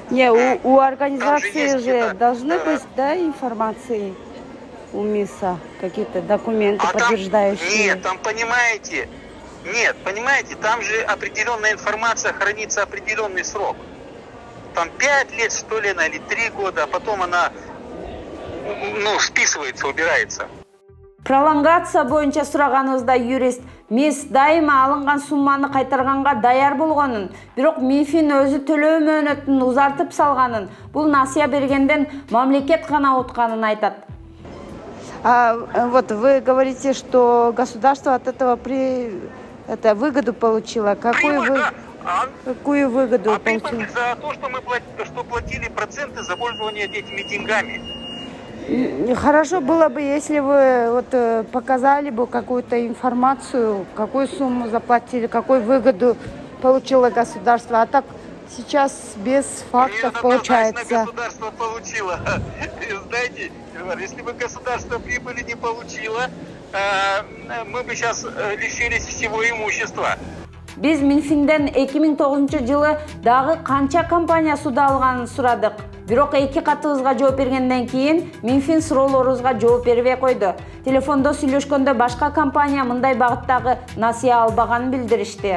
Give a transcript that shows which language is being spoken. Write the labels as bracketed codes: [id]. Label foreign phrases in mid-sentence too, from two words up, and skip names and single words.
[ru] Не, у организации же должны быть, да, информации у МИСа, какие-то документы подтверждающие. Нет, там, понимаете, там же определенная информация хранится определенный срок. Там 5 лет, что ли, или 3 года, а потом она, списывается, убирается. [ky] Пролонгация боюнча сураганыбызда юрист МИС дайыма алынган сумманы кайтарганга даяр болгонун, бирок МИФин өзү төлөө мөөнөтүн узартып салганын, бул насыя бергенден мамлекет гана утканын айтат. [ru] Вот вы говорите, что государство от этого выгоду получило. Какую выгоду получило? За то, что мы платили проценты за пользование этими деньгами. Хорошо было бы, если вы показали бы какую-то информацию, какую сумму заплатили, какую выгоду получило государство. А так сейчас без фактов получается. Государство получило. Знаете, если бы государство прибыли не получило, мы бы сейчас лишились всего имущества. [ky] Биз Минфинден 2009 жылы дагы канча компания суда алганын сурадык. Бирок 2 катыбызга жооп бергенден кийин Минфин суроолорубузга жооп бербей койду. Телефондо сүйлөшкөндө башка компания мындай багыттагы насыя албаганын билдиришти.